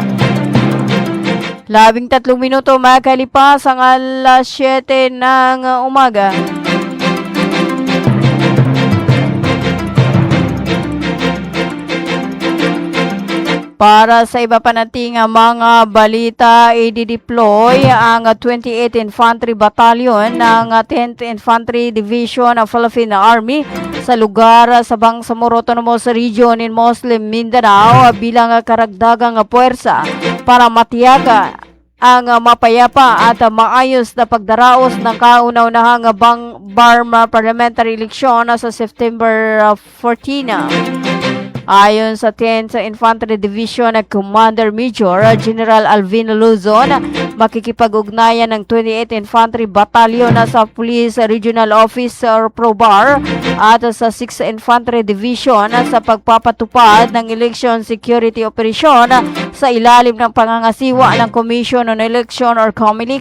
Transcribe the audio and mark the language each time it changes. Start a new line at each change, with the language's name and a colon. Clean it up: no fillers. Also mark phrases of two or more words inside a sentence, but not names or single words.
Filipino: 13 minuto makalipas ang alas 7 ng umaga. Para sa iba pa nating mga balita, i-deploy ang 28th Infantry Battalion ng 10th Infantry Division of Philippine Army sa lugar sa Bangsamoro Autonomous Region in Muslim Mindanao bilang karagdagang puwersa para matiyaga ang mapayapa at maayos na pagdaraos ng kauna-unahang BARM
English: parliamentary election
Filipino: sa September 14. Ayon sa 10th Infantry Division Commander Major General Alvin Luzon, makikipag-ugnayan ng 28th Infantry Battalion sa Police Regional Office or PROBAR at sa 6th Infantry Division sa pagpapatupad ng
English: election security operation
Filipino: sa ilalim ng pangangasiwa ng Commission on Election or COMELEC.